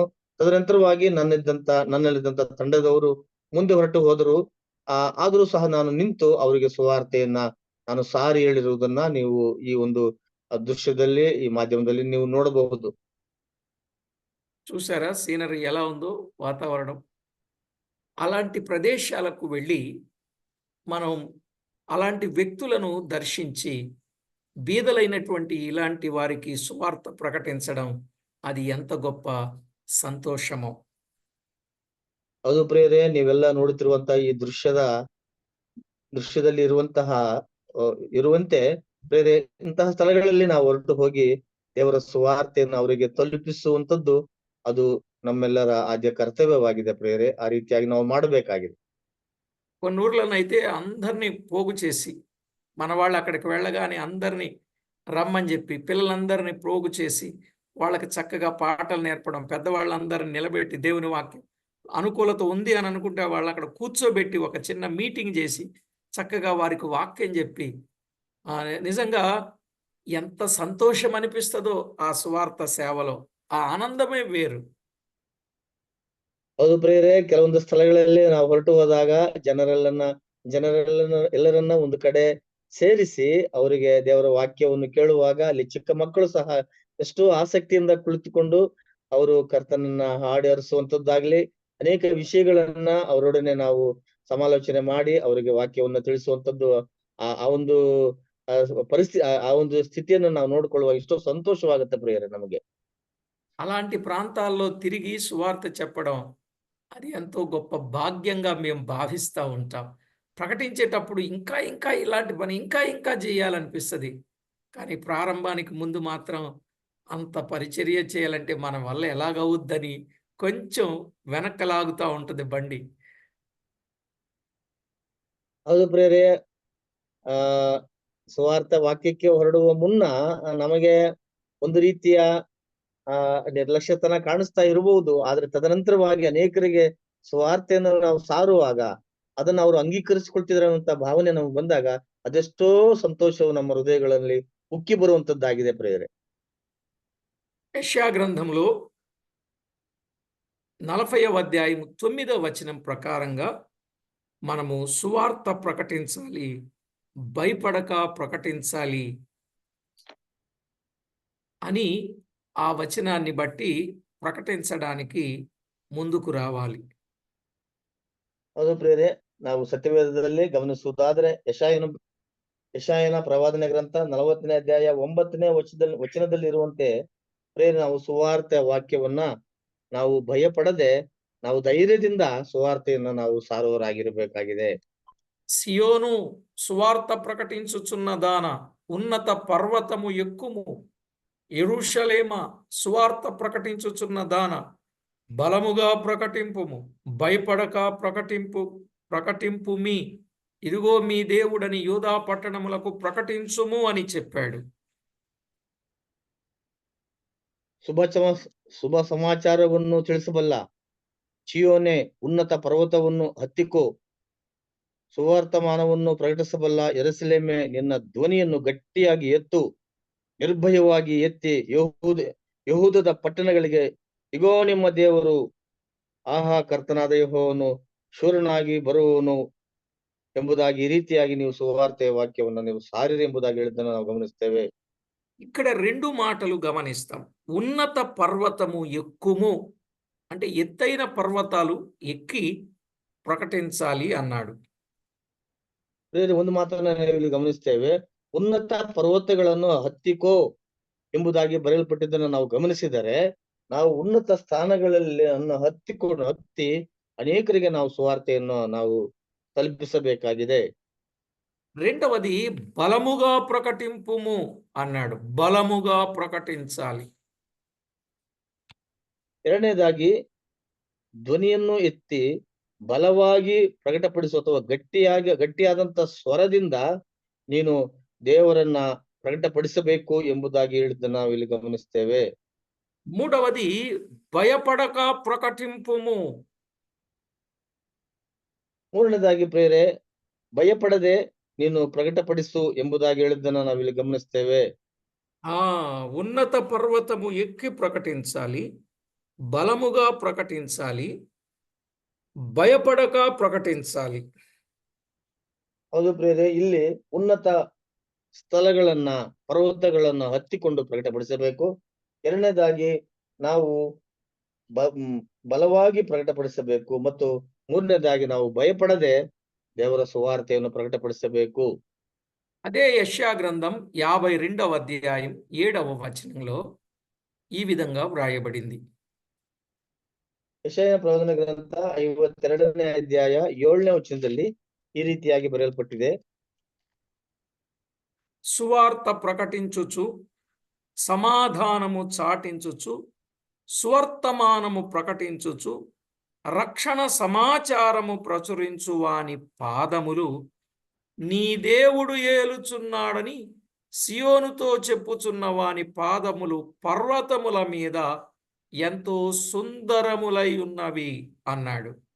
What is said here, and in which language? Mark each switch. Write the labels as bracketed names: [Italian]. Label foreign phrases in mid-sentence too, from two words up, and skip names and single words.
[Kannada] ತದನಂತರವಾಗಿ ನನ್ನಲ್ಲಿದ್ದಂತ ತಂಡದವರು ಮುಂದೆ ಹೊರಟು ಹೋದರು. ಆದರೂ ಸಹ ನಾನು ನಿಂತು ಅವರಿಗೆ ಸುವಾರ್ತೆಯನ್ನ ನಾನು ಸಾರಿ ಹೇಳಿರುವುದನ್ನ ನೀವು ಈ ಒಂದು ದೃಶ್ಯದಲ್ಲಿ ಈ ಮಾಧ್ಯಮದಲ್ಲಿ ನೀವು ನೋಡಬಹುದು. [Telugu] చూసారా సీనరీ ఎలా ఉందో, వాతావరణం. అలాంటి ప్రదేశాలకు వెళ్ళి మనం అలాంటి వ్యక్తులను దర్శించి బీదలైనటువంటి ఇలాంటి వారికి సువార్త ప్రకటించడం అది ఎంత గొప్ప సంతోషమో. [Kannada] ಅದು ಪ್ರಿಯರೇ, ನೀವೆಲ್ಲ ನೋಡುತ್ತಿರುವಂತಹ ಈ ದೃಶ್ಯದಲ್ಲಿ ಇರುವಂತೆ ಬೇರೆ ಇಂತಹ ಸ್ಥಳಗಳಲ್ಲಿ ನಾವು ಹೊರಟು ಹೋಗಿ ದೇವರ ಸುವಾರ್ತೆಯನ್ನು ಅವರಿಗೆ ತಲುಪಿಸುವಂತದ್ದು ಅದು ನಮ್ಮೆಲ್ಲರ ಆದ್ಯ ಕರ್ತವ್ಯವಾಗಿದೆ ಪ್ರೇರೆ. ಆ ರೀತಿಯಾಗಿ ನಾವು ಮಾಡಬೇಕಾಗಿದೆ. [Telugu] కొన్ని ఊర్లనైతే అందరినీ పోగు చేసి, మన వాళ్ళు అక్కడికి వెళ్ళగానే అందరినీ రమ్మని చెప్పి పిల్లలందరినీ పోగు చేసి వాళ్ళకి చక్కగా పాటలు నేర్పడం, పెద్దవాళ్ళందరినీ నిలబెట్టి దేవుని వాక్యం అనుకూలత ఉంది అని అనుకుంటే వాళ్ళు అక్కడ కూర్చోబెట్టి ఒక చిన్న మీటింగ్ చేసి చక్కగా వారికి వాక్యం చెప్పి నిజంగా ఎంత సంతోషం అనిపిస్తుందో ఆ సువార్త సేవలో. ఆ ఆనందమే వేరు. [Kannada] ಹೌದು ಪ್ರೇರೆ, ಕೆಲವೊಂದು ಸ್ಥಳಗಳಲ್ಲಿ ನಾವು ಹೊರಟು ಹೋದಾಗ ಎಲ್ಲರನ್ನ ಒಂದು ಕಡೆ ಸೇರಿಸಿ ಅವರಿಗೆ ದೇವರ ವಾಕ್ಯವನ್ನು ಕೇಳುವಾಗ ಅಲ್ಲಿ ಚಿಕ್ಕ ಮಕ್ಕಳು ಸಹ ಎಷ್ಟೋ ಆಸಕ್ತಿಯಿಂದ ಕುಳಿತುಕೊಂಡು ಅವರು ಕರ್ತನನ್ನ ಹಾಡಿ ಹರಿಸುವಂತದ್ದಾಗ್ಲಿ, ಅನೇಕ ವಿಷಯಗಳನ್ನ ಅವರೊಡನೆ ನಾವು ಸಮಾಲೋಚನೆ ಮಾಡಿ ಅವರಿಗೆ ವಾಕ್ಯವನ್ನು ತಿಳಿಸುವಂತದ್ದು ಆ ಒಂದು ಪರಿಸ್ಥಿತಿ, ಆ ಒಂದು ಸ್ಥಿತಿಯನ್ನು ನಾವು ನೋಡ್ಕೊಳ್ಳುವಾಗ ಎಷ್ಟೋ ಸಂತೋಷವಾಗುತ್ತೆ ಪ್ರಿಯರೇ ನಮಗೆ. [Telugu] అలాంటి ప్రాంతాల్లో తిరిగి సువార్త చెప్పడం అది ఎంతో గొప్ప భాగ్యంగా మేము భావిస్తూ ఉంటాం. ప్రకటించేటప్పుడు ఇంకా ఇంకా ఇలాంటి పని ఇంకా ఇంకా చేయాలనిపిస్తుంది. కానీ ప్రారంభానికి ముందు మాత్రం అంత పరిచర్య చేయాలంటే మన వల్ల ఎలాగవుద్దని కొంచెం వెనక్కి లాగుతా ఉంటుంది బండి. [Kannada] ಹೌದು ಪ್ರಿಯರೇ, ಆ ಸುವಾರ್ಥ ವಾಕ್ಯಕ್ಕೆ ಹೊರಡುವ ಮುನ್ನ ನಮಗೆ ಒಂದು ರೀತಿಯ ನಿರ್ಲಕ್ಷ್ಯತನ ಕಾಣಿಸ್ತಾ ಇರಬಹುದು. ಆದ್ರೆ ತದನಂತರವಾಗಿ ಅನೇಕರಿಗೆ ಸುವಾರ್ತೆಯನ್ನು ನಾವು ಸಾರುವಾಗ ಅದನ್ನ ಅವರು ಅಂಗೀಕರಿಸಿಕೊಳ್ತಿದ್ರ ಅನ್ನುವಂತ ಭಾವನೆ ನಮ್ಗೆ ಬಂದಾಗ ಅದೆಷ್ಟೋ ಸಂತೋಷವು ನಮ್ಮ ಹೃದಯಗಳಲ್ಲಿ ಉಕ್ಕಿ ಬರುವಂತದ್ದಾಗಿದೆ ಪ್ರಿಯರೇ. [Telugu] యెషయా గ్రంథంలో 40వ అధ్యాయం 9వ వచనం ప్రకారంగా మనము సువార్త ప్రకటించాలి, భయపడక ప్రకటించాలి అని ఆ వచనాన్ని బట్టి ప్రకటించడానికి ముందుకు రావాలి. [Kannada] ಹೌದು ಪ್ರಿಯರೇ, ನಾವು ಸತ್ಯವೇದದಲ್ಲಿ ಗಮನಿಸುವುದಾದ್ರೆ ಯೆಶಾಯನ ಪ್ರವಾದನೆ ಗ್ರಂಥ 40ನೇ ಅಧ್ಯಾಯ 9ನೇ ವಚನದಲ್ಲಿ ಇರುವಂತೆ ಪ್ರಿಯರೇ, ನಾವು ಸುವಾರ್ತೆ ವಾಕ್ಯವನ್ನ ನಾವು ಭಯಪಡದೆ ನಾವು ಧೈರ್ಯದಿಂದ ಸುವಾರ್ತೆಯನ್ನ ನಾವು ಸಾರುವವರಾಗಿರಬೇಕಾಗಿದೆ. [Telugu] సియోను సువార్త ప్రకటించుచున్న దాన ఉన్నత పర్వతము ఎక్కుము, యెరూషలేమ సువార్త ప్రకటించుచున్న దాన బలముగా ప్రకటింపుము, భయపడక ప్రకటింపుమి, ఇదిగో మీ దేవుడని యూదా పట్టణములకు ప్రకటించుము అని చెప్పాడు. [Kannada] ಶುಭ ಸಮಾಚಾರವನ್ನು ತಿಳಿಸಬಲ್ಲ ಚಿಯೋನೆ, ಉನ್ನತ ಪರ್ವತವನ್ನು ಹತ್ತಿಕೋ, ಸುವರ್ತಮಾನವನ್ನು ಪ್ರಕಟಿಸಬಲ್ಲ ಯೆರೂಸಲೇಮೇ, ನಿನ್ನ ಧ್ವನಿಯನ್ನು ಗಟ್ಟಿಯಾಗಿ ಎತ್ತು, ನಿರ್ಭಯವಾಗಿ ಎತ್ತಿ ಯೆಹೂದದ ಪಟ್ಟಣಗಳಿಗೆ, ಇಗೋ ನಿಮ್ಮ ದೇವರು, ಆಹಾ ಕರ್ತನಾದ ಯೆಹೋವನು ಶೂರನಾಗಿ ಬರುವನು ಎಂಬುದಾಗಿ ಈ ರೀತಿಯಾಗಿ ನೀವು ಸುವಾರ್ತೆಯ ವಾಕ್ಯವನ್ನು ನೀವು ಸಾರಿರಿ ಎಂಬುದಾಗಿ ಹೇಳಿದ್ದನ್ನು ನಾವು ಗಮನಿಸ್ತೇವೆ. [Telugu] ఇక్కడ రెండు మాటలు గమనిస్తాం. ఉన్నత పర్వతము ఎక్కుము అంటే ఎత్తైన పర్వతాలు ఎక్కి ప్రకటించాలి అన్నాడు. [Kannada] ಒಂದು ಮಾತನ್ನ ಇಲ್ಲಿ ಗಮನಿಸ್ತೇವೆ, ಉನ್ನತ ಪರ್ವತಗಳನ್ನು ಹತ್ತಿಕೋ ಎಂಬುದಾಗಿ ಬರೆಯಲ್ಪಟ್ಟಿದ್ದನ್ನು ನಾವು ಗಮನಿಸಿದರೆ, ನಾವು ಉನ್ನತ ಸ್ಥಾನಗಳಲ್ಲಿ ಹತ್ತಿ ಅನೇಕರಿಗೆ ನಾವು ಸುವಾರ್ತೆಯನ್ನು ನಾವು ತಲುಪಿಸಬೇಕಾಗಿದೆ. [Telugu] రెండవది బలముగా ప్రకటింపుము అన్నాడు. బలముగా ప్రకటించాలి. [Kannada] ಎರಡನೇದಾಗಿ ಧ್ವನಿಯನ್ನು ಎತ್ತಿ ಬಲವಾಗಿ ಪ್ರಕಟಪಡಿಸುವ ಅಥವಾ ಗಟ್ಟಿಯಾದಂತ ಸ್ವರದಿಂದ ನೀನು ದೇವರನ್ನ ಪ್ರಕಟಪಡಿಸಬೇಕು ಎಂಬುದಾಗಿ ಹೇಳಿದ್ದನ್ನು ನಾವು ಇಲ್ಲಿ ಗಮನಿಸ್ತೇವೆ. [Telugu] మూడవది భయపడక ప్రకటింపుము. [Kannada] ಮೂರನೇದಾಗಿ ಪ್ರಿಯರೇ, ಭಯಪಡದೆ ನೀನು ಪ್ರಕಟಪಡಿಸು ಎಂಬುದಾಗಿ ಹೇಳಿದ್ದನ್ನು ನಾವಿಲ್ಲಿ ಗಮನಿಸ್ತೇವೆ. [Telugu] ఉన్నత పర్వతము ఎక్కి ప్రకటించాలి, బలముగా ప్రకటించాలి, భయపడక ప్రకటించాలి. [Kannada] ಹೌದು ಪ್ರಿಯರೇ, ಇಲ್ಲಿ ಉನ್ನತ ಸ್ಥಳಗಳನ್ನ ಪರ್ವತಗಳನ್ನ ಹತ್ತಿಕೊಂಡು ಪ್ರಕಟಪಡಿಸಬೇಕು. ಎರಡನೇದಾಗಿ ನಾವು ಬಲವಾಗಿ ಪ್ರಕಟಪಡಿಸಬೇಕು ಮತ್ತು ಮೂರನೇದಾಗಿ ನಾವು ಭಯಪಡದೆ ದೇವರ ಸುವಾರ್ತೆಯನ್ನು ಪ್ರಕಟಪಡಿಸಬೇಕು. [Telugu] అదే యెషయా గ్రంథం 52వ అధ్యాయం 7వ వచనంలో ఈ విధంగా వ్రాయబడింది. [Kannada] ಯೆಶಾಯನ ಪ್ರವಾದನ ಗ್ರಂಥ 52ನೇ ಅಧ್ಯಾಯ 7ನೇ ವಚನದಲ್ಲಿ ಈ ರೀತಿಯಾಗಿ ಬರೆಯಲ್ಪಟ್ಟಿದೆ. [Telugu] సువార్త ప్రకటించుచు, సమాధానము చాటించుచు, సువర్తమానము ప్రకటించుచు, రక్షణ సమాచారము ప్రచురించు వాని పాదములు నీ దేవుడు ఏలుచున్నాడని సియోనుతో చెప్పుచున్న వాని పాదములు పర్వతముల మీద ఎంతో సుందరములై ఉన్నవి అన్నాడు.